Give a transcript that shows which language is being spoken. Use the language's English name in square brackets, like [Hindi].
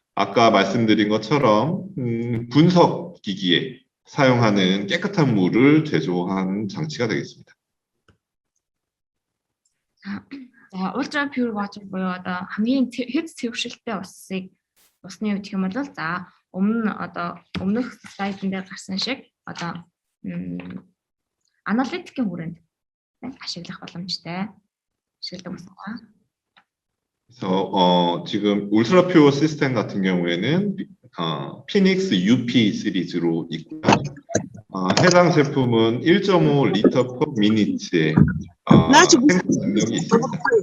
[Korean] 아까 말씀드린 것처럼 분석 기기에 사용하는 깨끗한 물을 제조한 장치가 되겠습니다. [Mongolian] За ультра pure water буюу одоо хамгийн хэд цэвэршилтэй усны хувьд гэх юм бол за өмнөх слайдн дээр гарсан шиг одоо аналитикийн хүрээнд ашиглах боломжтой ашигладаг ус байна. [Korean] 그래서 지금 울트라 퓨어 시스템 같은 경우에는 피닉스 UP 시리즈로 있고요. 해당 제품은 1.5 리터 퍼 미니트의 생산 능력이 있습니다.